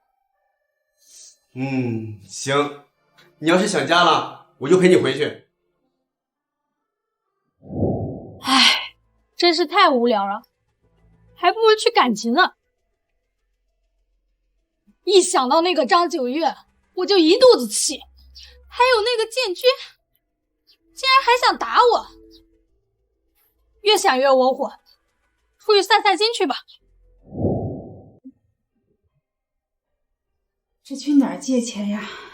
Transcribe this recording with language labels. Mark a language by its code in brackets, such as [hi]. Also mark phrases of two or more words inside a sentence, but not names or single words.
[zh] 行，你要是想家了，我就陪你回去。唉，真是太無聊了，還不如去趕集呢。一想到那個張九月，我就一肚子氣。還有那個建軍，竟然還想打我，越想越窩火，出去散散心去吧。這去哪兒借錢呀？